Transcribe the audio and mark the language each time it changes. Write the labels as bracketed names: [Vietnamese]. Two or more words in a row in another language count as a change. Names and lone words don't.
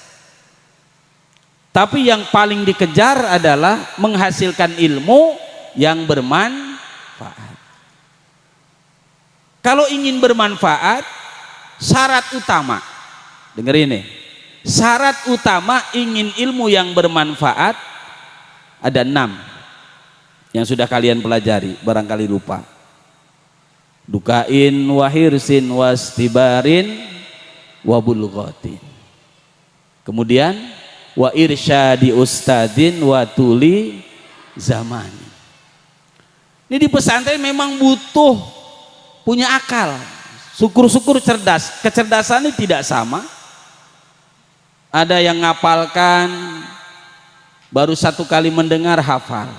[Indonesian] Tapi yang paling dikejar adalah menghasilkan ilmu yang bermanfaat. Kalau ingin bermanfaat, syarat utama, dengar ini, syarat utama ingin ilmu yang bermanfaat ada 6 yang sudah kalian pelajari, barangkali lupa. [Arabic] ذكاء وحرص واصطبار وبلغة. Kemudian وإرشاد أستاذ وطول زمان. [Indonesian] Ini di pesantren memang butuh punya akal, syukur-syukur cerdas. Kecerdasan ini tidak sama. Ada yang ngapalkan baru 1 kali mendengar hafal.